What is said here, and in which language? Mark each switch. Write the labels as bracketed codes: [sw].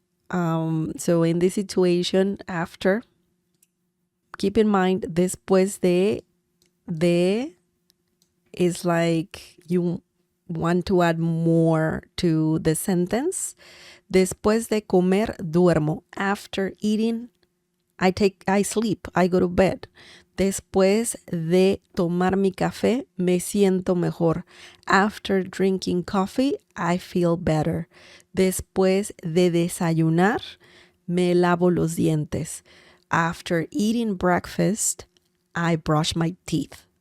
[en] So in this situation, after, keep in mind, después de is like you want to add more to the sentence. [es] Después de comer, duermo. [en] After eating, I sleep, I go to bed. [es] Después de tomar mi café, me siento mejor. [en] After drinking coffee, I feel better. [es] Después de desayunar, me lavo los dientes. [en] After eating breakfast, I brush my teeth.